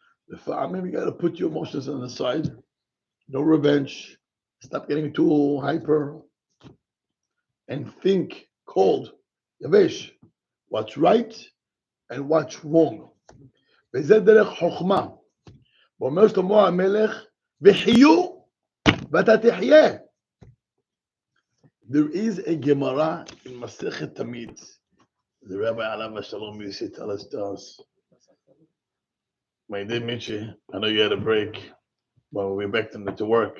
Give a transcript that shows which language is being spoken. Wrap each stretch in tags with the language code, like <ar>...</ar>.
<en>Maybe you got to put your emotions on the side. No revenge. Stop getting too hyper, and think cold, yavesh, what's right and what's wrong.</en> <he>וזה דרך חוכמה. ואומר שלמה המלך, וחיו ואתה תחיה.</he> <en>There is a Gemara in Masechet Tamid. The Rabbi Alav Shalom used to tell us to us. My dear Michi, I know you had a break, but we're back to work.</en>